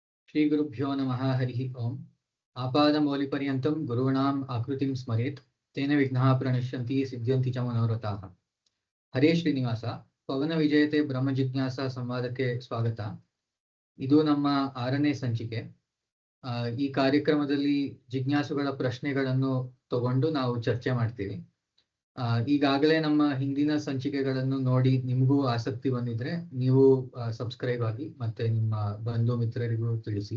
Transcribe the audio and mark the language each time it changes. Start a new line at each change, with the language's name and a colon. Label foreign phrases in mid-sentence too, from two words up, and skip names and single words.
Sanskrit: श्रीगुरुभ्यो नमः हरिः ओम्। आपादमौलिपर्यन्तं गुरूणाम् आकृतिं स्मरेत्, तेन विघ्नाः प्रणश्यन्ति सिद्ध्यन्ति च मनोरथाः। ಹರೇ ಶ್ರೀನಿವಾಸ.
Kannada: ಪವನ ವಿಜಯತೆ ಬ್ರಹ್ಮ ಜಿಜ್ಞಾಸಾ ಸಂವಾದಕ್ಕೆ ಸ್ವಾಗತ. ಇದು ನಮ್ಮ 6ನೇ ಸಂಚಿಕೆ. ಈ ಕಾರ್ಯಕ್ರಮದಲ್ಲಿ ಜಿಜ್ಞಾಸುಗಳ ಪ್ರಶ್ನೆಗಳನ್ನು ತಗೊಂಡು ನಾವು ಚರ್ಚೆ ಮಾಡ್ತೀವಿ. ಈಗಾಗಲೇ ನಮ್ಮ ಹಿಂದಿನ ಸಂಚಿಕೆಗಳನ್ನು ನೋಡಿ ನಿಮಗೂ ಆಸಕ್ತಿ ಬಂದಿದ್ರೆ ನೀವು ಸಬ್ಸ್ಕ್ರೈಬ್ ಆಗಿ ಮತ್ತೆ ನಿಮ್ಮ ಬಂಧು ಮಿತ್ರರಿಗೂ ತಿಳಿಸಿ.